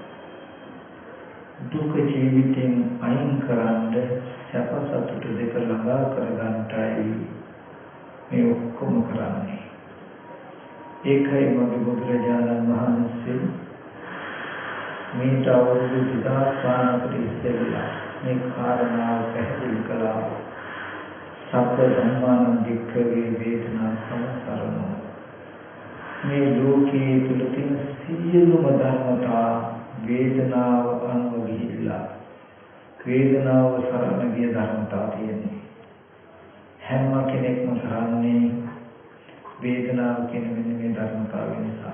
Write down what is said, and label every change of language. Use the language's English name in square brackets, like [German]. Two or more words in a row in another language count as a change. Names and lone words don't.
[Sinhala] දුක ජීවිතෙන් අයින් කරන්න සැප සතුට දෙක ළඟා කරගන්නටයි මේ ඔක්කොම කරන්නේ. ඒකයි මගේ බුදුරජාණන් වහන්සේ මේ අවුරුදු 2000කට ඉස්සෙල්ලා මේ කාරණාව පැහැදිලි කළා. [Pali] සබ්බ ධම්මානං වික්ඛවේ වේදනා සංසරණෝ. [Sinhala] මේ ලෝකයේ තුල තියෙන සියලුම ධර්මතා වේදනාව අනුව ගිහිල්ලා වේදනාව සරණ ගිය ධර්මතා තියෙනවා. හැම කෙනෙක්ම කරන්නේ වේදනාව කියන මෙන්න මේ ධර්මතාව නිසා.